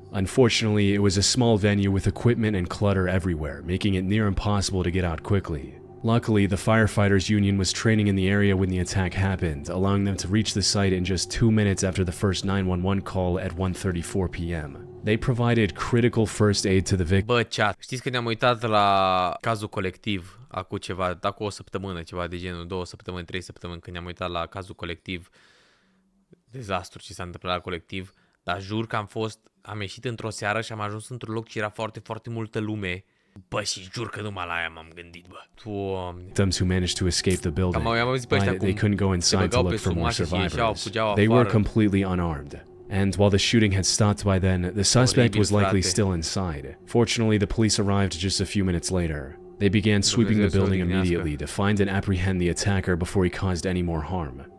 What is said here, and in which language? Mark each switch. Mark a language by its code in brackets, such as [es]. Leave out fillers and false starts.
[en] Unfortunately, it was a small venue with equipment and clutter everywhere, making it near impossible to get out quickly. Luckily, the firefighters union was training in the area when the attack happened, allowing them to reach the site in just 2 minutes after the first 911 call at 1:34 p.m. They provided critical first aid to the victim. [ro] Bă, chat, știți că ne-am uitat la cazul colectiv acum o săptămână, ceva de genul, 2 săptămâni, 3 săptămâni, când ne-am uitat la cazul colectiv, dezastru ce s-a întâmplat la colectiv, dar jur că am ieșit într-o seară și am ajuns într-un loc și era foarte, foarte multă lume. Bă, și jur că numai la aia m-am gândit, bă. Doamne. [en] Victims who managed to escape the building, but they couldn't go inside to look for more survivors. They were completely unarmed. And while the shooting had stopped by then, the suspect was likely still inside. Fortunately, the police arrived just a few minutes later. They began sweeping the building immediately to find and apprehend the attacker before he caused any more harm.